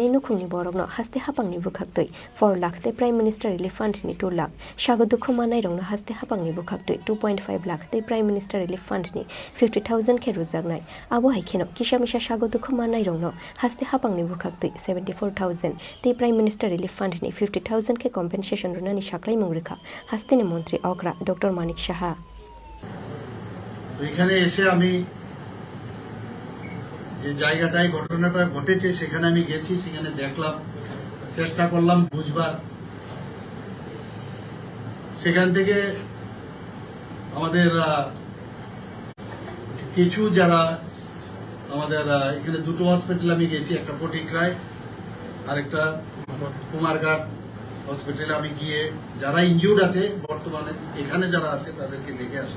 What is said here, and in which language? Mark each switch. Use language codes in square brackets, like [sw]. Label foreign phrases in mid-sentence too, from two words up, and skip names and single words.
[trp] नुखुंनि बरकनो हास्ते हापांनि बुखाक्तै 4 लाख ते प्राइम मिनिस्टर रिलीफ फंडनि 2 लाख सागो दुखुमानाय रंनो हास्ते हापांनि बुखाक्तै 2.5 लाख ते प्राइम मिनिस्टर रिलीफ फंडनि 50,000 के रुजागनाय आबो हाइखेनो किसामिसा सागो दुखुमानाय रंनो हास्ते हापांनि बुखाक्तै 74,000 ते प्राइम मिनिस्टर रिलीफ फंडनि 50,000 के कम्पेन्सेसन रुनानि साक्लाय मुंगरखा हास्तेनि मन्त्री अकरा डॉक्टर मानिक साहा [bn] তো এখানে এসে আমি যে জায়গাটায় ঘটনাটা ঘটেছে সেখানে আমি গেছি, সেখানে দেখলাম, চেষ্টা করলাম বুঝবার। সেখান থেকে আমাদের কিছু যারা আমাদের এখানে দুটো হসপিটাল আমি গেছি, একটা ফটিকরায় আর একটা কুমারঘাট হসপিটালে আমি গিয়ে যারা ইনজিউর্ড আছে বর্তমানে এখানে যারা আছে তাদেরকে দেখে আসি।